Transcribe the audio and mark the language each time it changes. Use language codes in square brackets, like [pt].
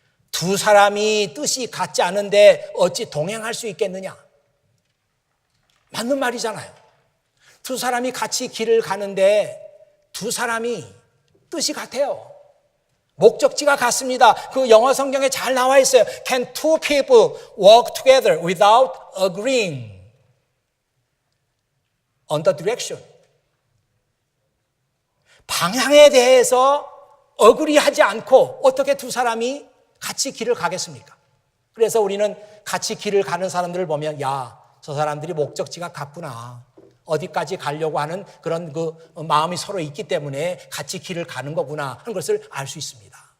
[ko] 두 사람이 뜻이 같지 않은데 어찌 동행할 수 있겠느냐? 맞는 말이잖아요. 두 사람이 같이 길을 가는데 두 사람이 뜻이 같아요. 목적지가 같습니다. 그 영어 성경에 잘 나와 있어요. [en] Can two people walk together without agreeing on the direction? [ko] 방향에 대해서 어그리하지 않고 어떻게 두 사람이 같이 길을 가겠습니까? 그래서 우리는 같이 길을 가는 사람들을 보면 야, 저 사람들이 목적지가 같구나, 어디까지 가려고 하는 그런 그 마음이 서로 있기 때문에 같이 길을 가는 거구나 하는 것을 알 수 있습니다.